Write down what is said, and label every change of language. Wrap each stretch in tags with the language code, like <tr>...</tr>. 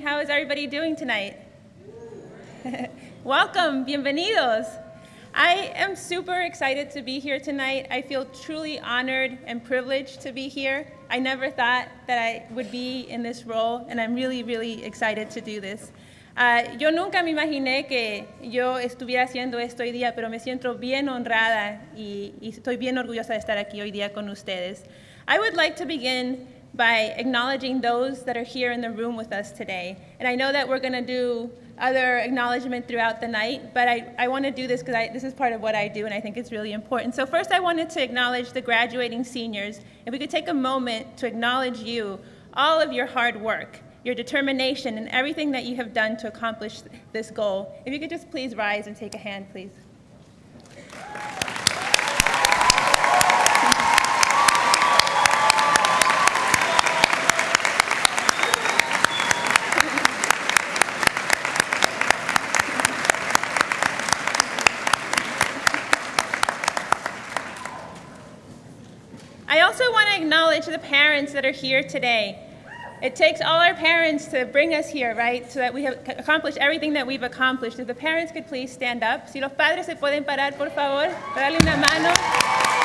<en>How is everybody doing tonight? Welcome.</en> <es>Bienvenidos.</es> <en>I am super excited to be here tonight. I feel truly honored and privileged to be here. I never thought that I would be in this role, and I'm really, really excited to do this.</en> <es>Yo nunca me imaginé que yo estuviera haciendo esto hoy día, pero me siento bien honrada y estoy bien orgullosa de estar aquí hoy día con ustedes.</es> <en>I would like to begin by acknowledging those that are here in the room with us today. And I know that we're going to do other acknowledgement throughout the night, but I want to do this because this is part of what I do, and I think it's really important. So first I wanted to acknowledge the graduating seniors. If we could take a moment to acknowledge you, all of your hard work, your determination, and everything that you have done to accomplish this goal. If you could just please rise and take a hand, please. I also want to acknowledge the parents that are here today. It takes all our parents to bring us here, right, so that we have accomplished everything that we've accomplished. If the parents could please stand up.</en> <es>Si los padres se pueden parar, por favor, para darle una mano.</es>